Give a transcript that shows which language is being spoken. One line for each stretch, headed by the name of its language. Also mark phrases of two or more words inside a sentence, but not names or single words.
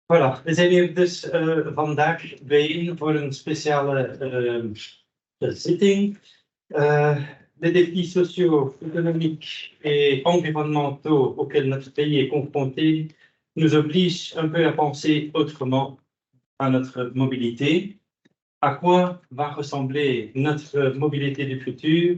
Dutch: Voilà, we zijn hier dus vandaag bijeen voor een speciale zitting.
French: Les défis sociaux, économiques et environnementaux auxquels notre pays est confronté nous obligent un peu à penser autrement à notre mobilité. À quoi va ressembler notre mobilité du futur?